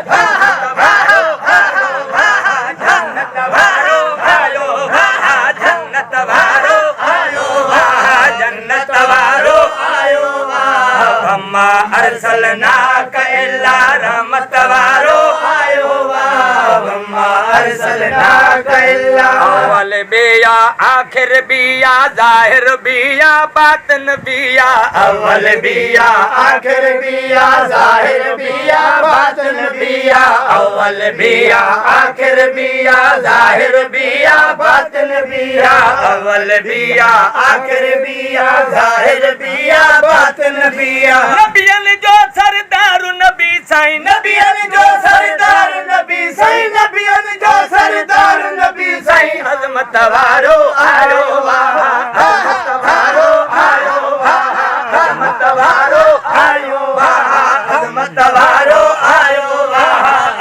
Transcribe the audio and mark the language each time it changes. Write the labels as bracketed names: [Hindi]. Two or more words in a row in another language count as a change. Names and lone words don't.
[Sindhi] जन्नत वारो आयो वाह, जन्नत वारो आयो वाह, जन्नत वारो आयो वाह। [Arabic] وما أرسلناك إلا रहमत वारो आयो वाह। وما أرسلناك إلا [Sindhi] अव्वल बिया आखिर बिया जाहिर बिया बातिन बिया। अव्वल बिया आखिर बिया जाहिर बिया बातिन बिया। अव्वल बिया आखिर बिया जाहिर बिया बातिन बिया। अव्वल बिया आखिर बिया जाहिर बिया बातिन बिया। नबियन जो सरदार नबी साईं, नबियन जो सरदार नबी साईं, नबियन जो सरदार नबी साईं, अज़मत वारो आयो वाह। अज़मत वारो आयो वाह। अज़मत वारो आयो वाह। अज़मत वारो आयो वाह।